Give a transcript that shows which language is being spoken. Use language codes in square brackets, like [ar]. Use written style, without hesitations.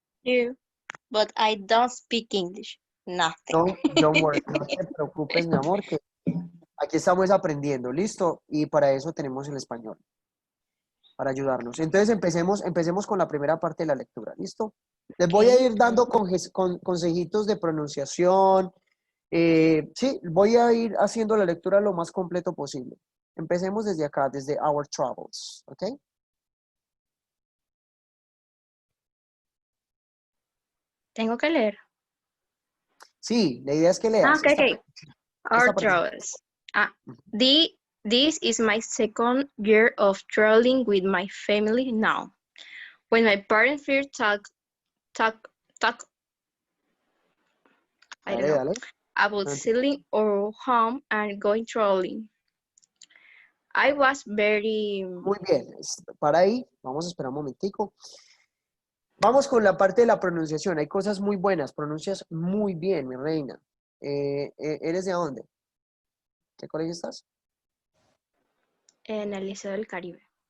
[en] You, but I don't speak English. Nothing. No, don't worry, [es] no te preocupes, mi amor, que aquí estamos aprendiendo, ¿listo? Y para eso tenemos el español, para ayudarnos. Entonces empecemos con la primera parte de la lectura, ¿listo? Les voy a ir dando consejitos de pronunciación. Sí, voy a ir haciendo la lectura lo más completo posible. Empecemos desde acá, desde Our Travels, ¿ok? Tengo que leer. Sí, la idea es que leas. [en] Okay, okay. Our [es] esta parte. [en] travels. This is my second year of traveling with my family now. When my parents first talk I don't [es] Dale, [en] know, [es] dale. [en] about selling our home and going traveling. I was very... [es] Muy bien, para ahí, vamos a esperar un momentico. Vamos con la parte de la pronunciación. Hay cosas muy buenas, pronuncias muy bien, mi reina. ¿Eres de dónde? ¿Qué colegio estás? En el Liceo del Caribe.